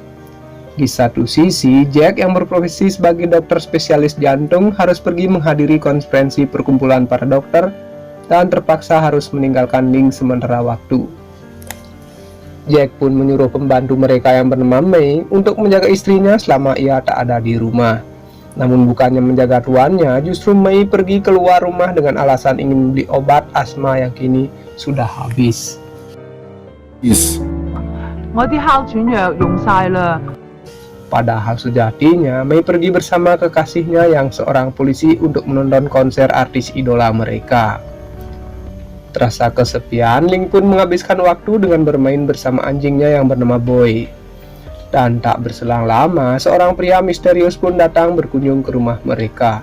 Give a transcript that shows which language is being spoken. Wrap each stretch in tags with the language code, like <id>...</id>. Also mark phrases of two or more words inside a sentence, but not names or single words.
<id>Di satu sisi, Jack yang berprofesi sebagai dokter spesialis jantung harus pergi menghadiri konferensi perkumpulan para dokter dan terpaksa harus meninggalkan Ling sementara waktu. Jack pun menyuruh pembantu mereka yang bernama Mei untuk menjaga istrinya selama ia tak ada di rumah. Namun bukannya menjaga tuannya, justru Mei pergi keluar rumah dengan alasan ingin membeli obat asma yang kini sudah habis.</id> <yue>我啲哮喘藥用晒啦。</yue> <id>Padahal sejatinya, Mei pergi bersama kekasihnya yang seorang polisi untuk menonton konser artis idola mereka. Terasa kesepian, Ling pun menghabiskan waktu dengan bermain bersama anjingnya yang bernama Boy. Dan tak berselang lama, seorang pria misterius pun datang berkunjung ke rumah mereka.</id>